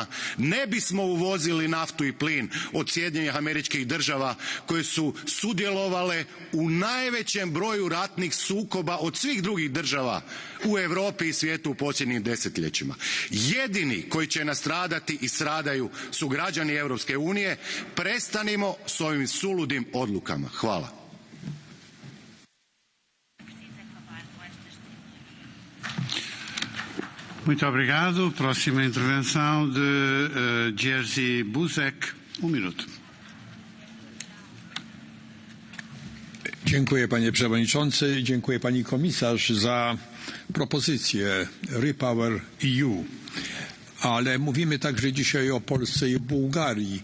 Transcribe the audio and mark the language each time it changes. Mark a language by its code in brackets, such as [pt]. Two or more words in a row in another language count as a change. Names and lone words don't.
[hr] Ne bismo uvozili naftu i plin od Sjedinjenih Američkih Država, koje su sudjelovale u najvećem broju ratnih sukoba od svih drugih država u Europi i svijetu u posljednjim desetljećima. Jedini koji će nastradati i stradaju su građani Europske unije. Prestanimo s ovim suludim odlukama. Hvala. [pt] Muito obrigado. Próxima intervenção de Jerzy Buzek. Minuto. [pl] Dziękuję panie przewodniczący, dziękuję pani komisarz za propozycję Repower EU. Ale mówimy także dzisiaj o Polsce i Bułgarii.